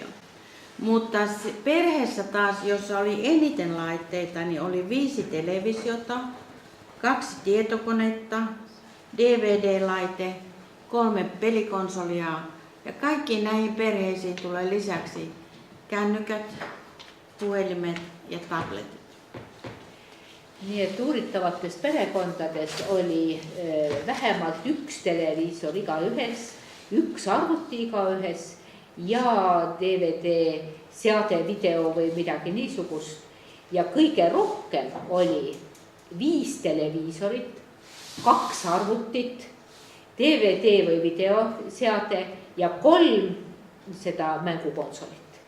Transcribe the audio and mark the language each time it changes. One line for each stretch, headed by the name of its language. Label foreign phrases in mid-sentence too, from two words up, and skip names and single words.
Finnish: Mutta perheessä taas, jossa oli eniten laitteita, niin oli 5 televisiota, 2 tietokonetta, DVD-laite, 3 pelikonsolia ja kaikkiin näihin perheisiin tulee lisäksi kännykät, puhelimet ja tabletit.
Estonian: Nii et uuritavatest perekondades oli vähemalt 1 televiisor igaühes, 1 arvuti igaühes ja DVD, seade, video või midagi niisugust. Ja kõige rohkem oli 5 televiisorit, 2 arvutit, DVD või videoseade ja 3 seda mängukonsolit.